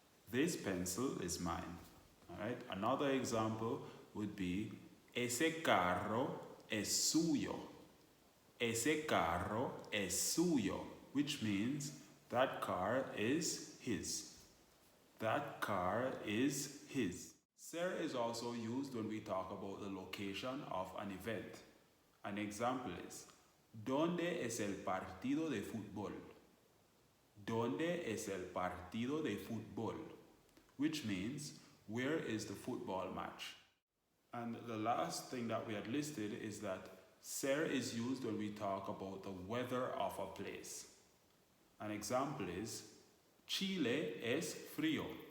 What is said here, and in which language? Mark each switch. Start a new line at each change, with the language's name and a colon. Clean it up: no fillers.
English: This pencil is mine. All right? Another example would be,
Spanish: ese carro es suyo. Ese carro es suyo,
English: which means that car is his. That car is his. Ser is also used when we talk about the location of an event. An example is,
Spanish: ¿dónde es el partido de fútbol? ¿Dónde es el partido de fútbol?
English: Which means, where is the football match? And the last thing that we had listed is that ser is used when we talk about the weather of a place. An example is,
Spanish: Chile es frío.